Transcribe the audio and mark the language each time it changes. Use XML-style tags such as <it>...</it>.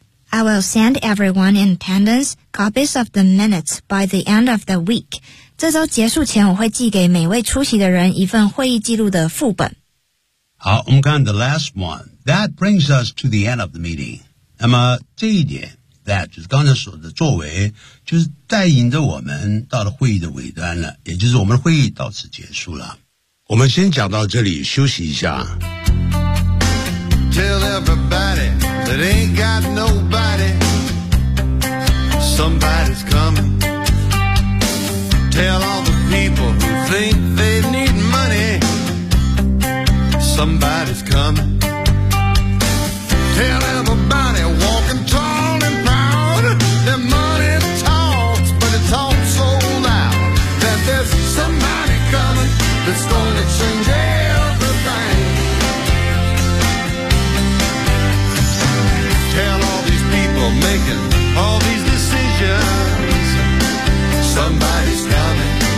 <en>I will send everyone in attendance copies of the minutes by the end of the week.</en> <zh>这周结束前我会寄给每位出席的人一份会议记录的副本。好我们看</zh> <en>the last one. That brings us to the end of the meeting.</en> <zh>那么这一点 that 就是刚才说的作为就是带引着我们到了会议的尾端了也就是我们会议到此结束了。我们先讲到这里休息一下。</zh> <en>Tell everybody that ain't got nobody Somebody's comingTell all the people who think they need money Somebody's coming Tell everybody walking tall and proud That money talks but it talks so loud That there's somebody coming That's gonna change everything Tell all these people making all these decisionsSomebody's coming.</en>